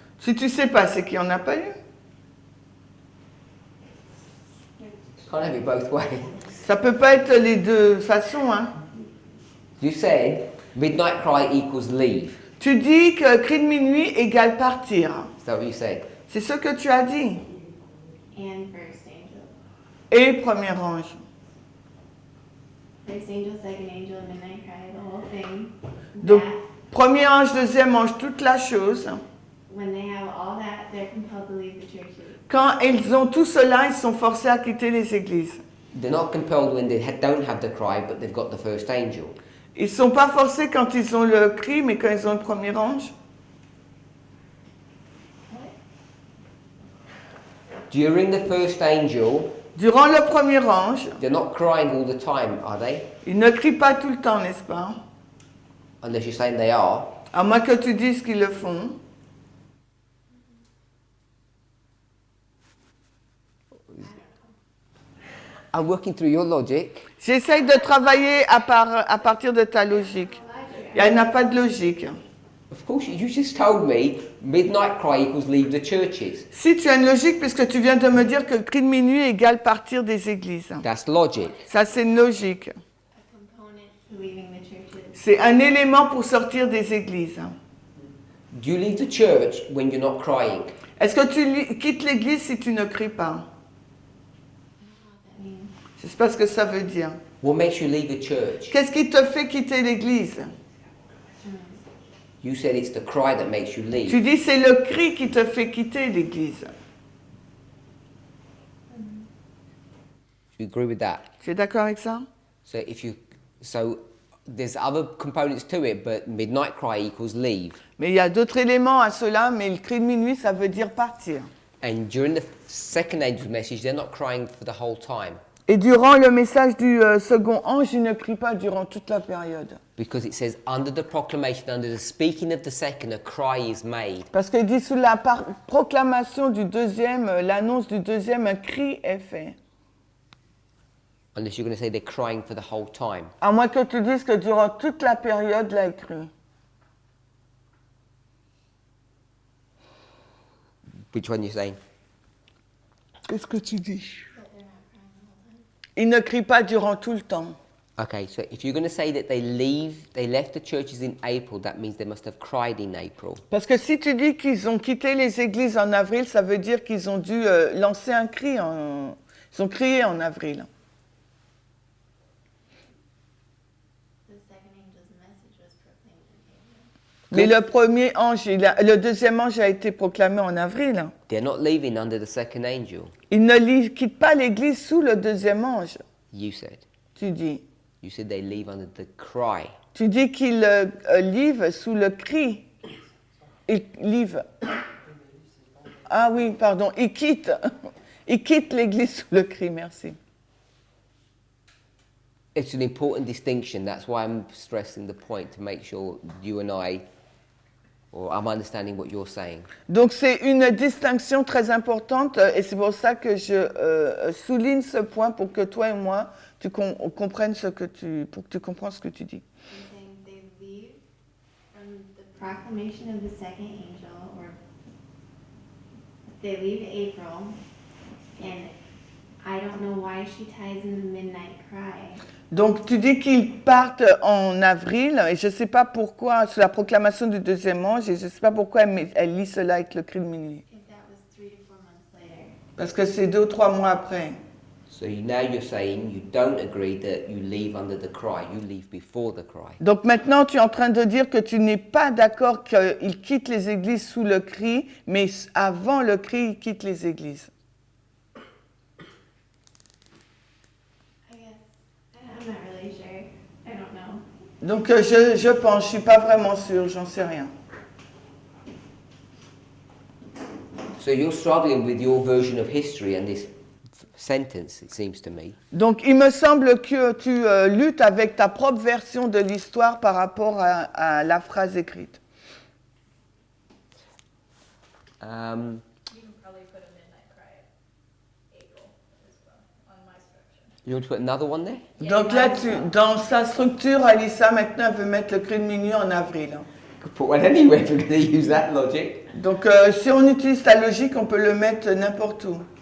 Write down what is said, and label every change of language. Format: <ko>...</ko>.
<fr>Si tu sais pas, c'est qu'il n'y en a pas eu.</fr> <en>Can't have it both ways.</en> <fr>Ça peut pas être les deux façons, hein.</fr> <en>You said midnight cry equals leave.</en> <fr>Tu dis que cri de minuit égale partir.</fr> <en>Is that what you said?</en> <fr>C'est ce que tu as dit.</fr> <en>And first angel.</en> <fr>Et premier ange.</fr> <en>First angel, second angel, midnight cry, the whole thing.</en> <fr>Donc,</fr> <en>That,</en> <fr>premier ange, deuxième ange, toute la chose.</fr> <en>when they have all that, they're compelled to leave the churches.</en> <fr>Quand ils ont tout cela, ils sont forcés à quitter les églises.</fr> <en>They're not compelled when they don't have the cry, but they've got the first angel.</en> <fr>Ils sont pas forcés quand ils ont le cri, mais quand ils ont le premier ange.</fr> <en>During the first angel,</en> <fr>Durant le premier ange,</fr> <en>they're not crying all the time, are they?</en> <fr>ils ne crient pas tout le temps, n'est-ce pas?</fr> <en>Unless you're saying they are.</en> <fr>À moins que tu dises qu'ils le font.</fr> <en>I'm working through your logic.</en> <fr>J'essaye de travailler à partir de ta logique. Il n'y a pas de logique.</fr> <en>Of course, you just told me midnight cry equals leave the churches.</en> <fr>Si tu as une logique, puisque tu viens de me dire que le cri de minuit égale partir des églises.</fr> <en>That's logic.</en> <fr>Ça, c'est une logique.</fr> <en>A component to leaving the churches.</en> <fr>C'est un élément pour sortir des églises.</fr> <en>Do you leave the church when you're not crying?</en> <fr>Est-ce que tu quittes l'église si tu ne cries pas?</fr> <en>I don't know what that means.</en> <fr>Je ne sais pas ce que ça veut dire.</fr> <en>What makes you leave the church?</en> <fr>Qu'est-ce qui te fait quitter l'église?</fr> <en>You said it's the cry that makes you leave.</en> <fr>Tu dis c'est le cri qui te fait quitter l'église.</fr> <en>Do you agree with that?</en> <fr>Tu es d'accord avec ça?</fr> <en>So there's other components to it, but midnight cry equals leave.</en> <fr>Mais il y a d'autres éléments à cela, mais le cri de minuit, ça veut dire partir.</fr> <en>And during the second angel's message, they're not crying for the whole time</en> <fr>Et durant le message du second ange, il ne crie pas durant toute la période.</fr> <en>because it says under the proclamation, under the speaking of the second, a cry is made.</en> <fr>Parce qu'il dit sous la proclamation du deuxième, l'annonce du deuxième, un cri est fait.</fr> <en>Unless you're going to say they're crying for the whole time.</en> <fr>À moins que tu dises que durant toute la période, là, il crie.</fr> <en>Which one are you saying?</en> <fr>Qu'est-ce que tu dis?</fr> <en>But they're not crying the whole time.</en> <fr>Il ne crie pas durant tout le temps.</fr> <en>Okay, so if you're going to say that they left the churches in April, that means they must have cried in April.</en> <fr>Parce que si tu dis qu'ils ont quitté les églises en avril, ça veut dire qu'ils ont dû lancer un cri. Ils ont crié en avril.</fr> <en>The second angel's message was proclaimed in April.</en> <fr>Mais le premier ange, le deuxième ange a été proclamé en avril.</fr> <en>They're not leaving under the second angel,</en> <fr>Ils ne quittent pas l'église sous le deuxième ange.</fr> <en>you said.</en> <fr>Tu dis.</fr> <en>You said they leave under the cry.</en> <fr>Tu dis qu'ils livrent sous le cri. Ils livrent. Ah oui, pardon. Ils quittent. Ils quittent l'église sous le cri, merci.</fr> <en>It's an important distinction. That's why I'm stressing the point to make sure you and I'm understanding what you're saying.</en> <fr>Donc c'est une distinction très importante et c'est pour ça que je souligne ce point pour que toi et moi, tu comprennes pour que tu comprennes ce que tu dis.</fr> <en>He's saying they leave from the proclamation of the second angel, or they leave April, and I don't know why she ties in the midnight cry.</en> <fr>Donc tu dis qu'ils partent en avril et je ne sais pas pourquoi, c'est la proclamation du deuxième ange et je ne sais pas pourquoi elle lit cela avec le cri de minuit.</fr> <en>If that was 3 to 4 months later.</en> <fr>Parce que c'est 2 ou 3 mois après.</fr> <en>So now you're saying you don't agree that you leave under the cry, you leave before the cry.</en> <fr>Donc maintenant tu es en train de dire que tu n'es pas d'accord qu'ils quittent les églises sous le cri, mais avant le cri, ils quittent les églises.</fr> <en>I guess. I'm not really sure. I don't know.</en> <fr>Donc je pense, je ne suis pas vraiment sûre, j'en sais rien.</fr> <en>So you're struggling with your version of history and this sentence, it seems to me.</en> <fr>Donc il me semble que tu luttes avec ta propre version de l'histoire par rapport à la phrase écrite.</fr> <en>You can probably put a midnight cry at April as well on my structure. You want to put another one there?</en> <fr>Donc là, dans sa structure, Alissa maintenant elle veut mettre le cri de minuit en avril. Hein.</fr> <en>Could put one anywhere if we're going to use that logic.</en> <fr>Donc si on utilise ta logique, on peut le mettre n'importe où.</fr>